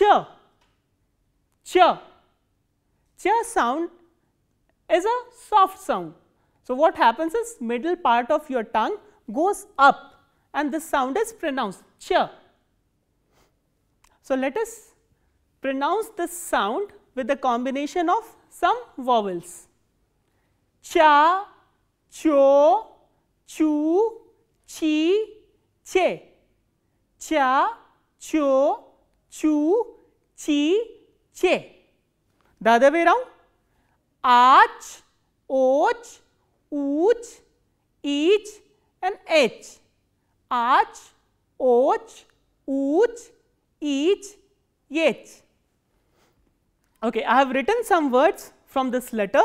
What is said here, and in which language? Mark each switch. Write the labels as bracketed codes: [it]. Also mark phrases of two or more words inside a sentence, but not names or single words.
[en] Ch. Ch sound is a soft sound. So, what happens is middle part of your tongue goes up and this sound is pronounced ch. So, let us pronounce this sound with a combination of some vowels. cha, cho, chu, chi, che. Cha, cho, chu, chi, che. The other way around. Ach, och, ooch, each and h. Ach, och, ooch, each, h. Okay, I have written some words from this letter.